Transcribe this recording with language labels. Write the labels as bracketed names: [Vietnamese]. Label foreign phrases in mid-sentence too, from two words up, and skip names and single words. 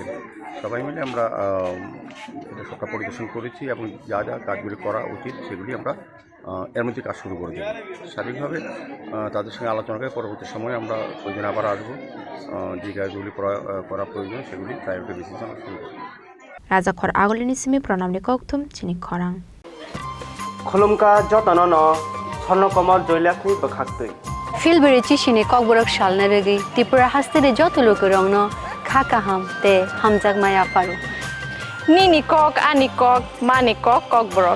[Bangla] সবাই মিলে আমরা এটা সবটা পরিদর্শন করেছি এবং যা যা কাজগুলি করা উচিত সেগুলি আমরা এর মধ্যে কাজ শুরু করে দেব। সার্বিকভাবে তাদের সঙ্গে আলোচনা করে পরবর্তী সময়ে আমরা প্রয়োজন আবার আসবো, যে কাজগুলি করা প্রয়োজন সেগুলি [English] priority basis [Bangla] আমরা শুরু করব। [Kok Borok] Raja Khor agolini simi pranamni koktum Chini Khorang. Khulumka jotanono Chornokomor joilakni bakhaktui. Filberi Chini kokborok shalna regi Tripura hastire joto lokorongno khaka ham te hamjak maya paru. Nini kok, ani kok, mani kok, kokborok.